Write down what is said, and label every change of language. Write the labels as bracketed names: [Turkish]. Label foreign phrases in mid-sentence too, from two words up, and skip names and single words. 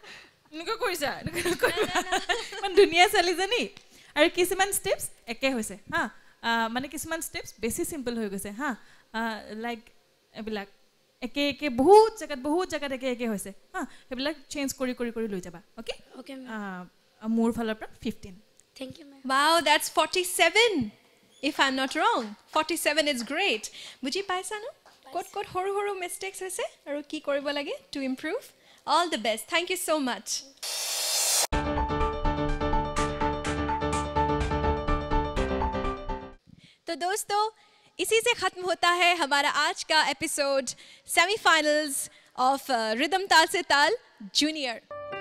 [Assamese] ইমান ধুনীয়া ছোৱালীজনী. আৰু কিছুমান ষ্টেপছ একে হৈছে. হা, মানে কিছুমান ষ্টেপছ বেছি চিম্পল হৈ গৈছে. হা, লাইক এইবিলাক একে বহুত জেগাত একে হৈছে. হা, সেইবিলাক চেঞ্জ কৰি লৈ যাবা. অ'কে, মোৰ ফালৰ পৰা 15. [English] thank you ma'am. Wow, that's 47. If I'm not wrong, 47 is great. [Assamese] বুজি পাইছা ন? ক'ত সৰু মিষ্টেক্স হৈছে আৰু কি কৰিব লাগে [English] to improve? All the best. Thank you so much. [Hindi] तो दोस्तों, इसी से ख़त्म होता है हमारा आज का एपिसोड सेमीफाइनल्स ऑफ रिदम ताल से ताल जूनियर.